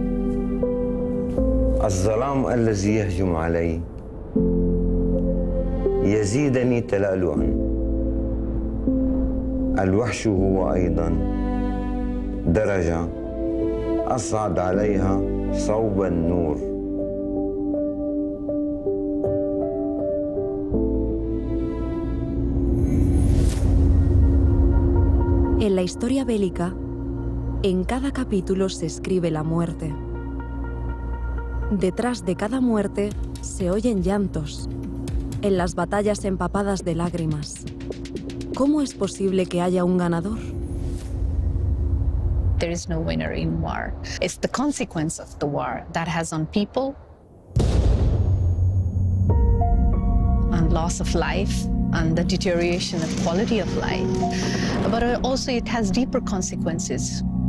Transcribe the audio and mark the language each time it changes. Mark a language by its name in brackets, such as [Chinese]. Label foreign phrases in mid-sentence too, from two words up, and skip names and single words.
[Arabic] الظلام الذي يهجم علي يزيدني تلألؤا. الوحش هو أيضا درجة أصعد عليها صوب النور. [Spanish] En la historia bélica, en cada capítulo se escribe la muerte. Detrás de cada muerte se oyen llantos, en las batallas empapadas de lágrimas. ¿Cómo es posible que haya un ganador? [English] There is no winner in war. It's the consequence of the war that has on people, on loss of life, and the deterioration of quality of life. But also it has deeper consequences.